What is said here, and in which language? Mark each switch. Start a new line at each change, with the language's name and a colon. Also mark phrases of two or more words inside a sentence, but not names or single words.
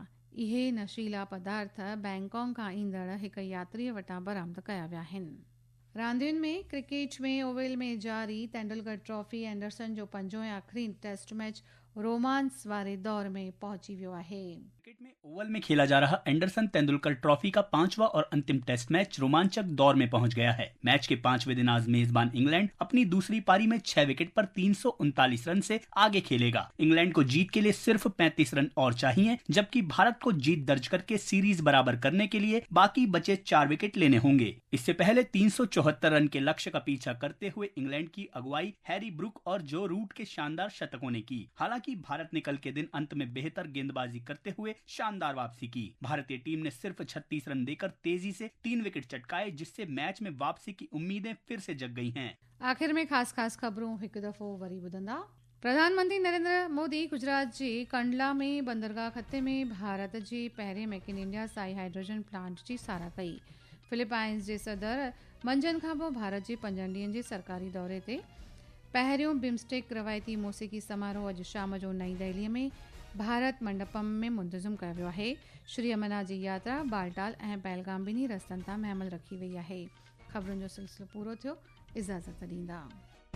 Sindhi: इहे नशीला पदार्थ बैंकॉक खां ईंदड़ हिकु यात्रीअ वटां बरामद कया विया आहिनि। रांदियुनि में क्रिकेट में ओवल में जारी तेंदुलकर ट्रॉफी एंडरसन जो 5हों ऐं आख़िरी टेस्ट मैच रोमांस वारे दौर में पहुची वियो आहे।
Hindi: क्रिकेट में ओवल में खेला जा रहा एंडरसन तेंदुलकर ट्रॉफी का 5वां और अंतिम टेस्ट मैच रोमांचक दौर में पहुंच गया है। मैच के 5वें दिन आज मेजबान इंग्लैंड अपनी दूसरी पारी में 6 विकेट पर 339 रन से आगे खेलेगा। इंग्लैंड को जीत के लिए सिर्फ 35 रन और चाहिए, जबकि भारत को जीत दर्ज करके सीरीज बराबर करने के लिए बाकी बचे 4 विकेट लेने होंगे। इससे पहले 374 रन के लक्ष्य का पीछा करते हुए इंग्लैंड की अगुवाई हैरी ब्रुक और जो रूट के शानदार शतकों ने की। हालांकि भारत ने कल के दिन अंत में बेहतर गेंदबाजी करते हुए शानदार वापसी की। भारतीय टीम ने सिर्फ 36 रन देकर तेजी से 3 विकेट चटकाए, जिससे मैच में वापसी की उम्मीदें फिर से जग गई हैं।
Sindhi: आखिर में खास खबरूं हिकु दफ़ो वरी ॿुधंदा। प्रधानमंत्री नरेंद्र मोदी गुजरात जे कंडला में बंदरगाह खते में भारत जे पहिरें मेक इन इंडिया साई हाइड्रोजन प्लांट जी साराह कई। फिलीपाइंस जे सदर मंझंदि खां पोइ भारत जे 5 ॾींहनि जे सरकारी दौरे ते पहिरियों बिम्स्टेक रवायती मौसीक़ी समारोह अॼु शाम जो नई दिल्लीअ में भारत मंडपम में मुंतज़िम कयो वियो आहे। श्री अमरनाथ जी यात्रा बालटाल ऐं पहलगाम ॿिन्ही रस्तनि तां महमल रखी वई आहे। ख़बरुनि जो सिलसिलो पूरो थियो। इजाज़त ॾींदा।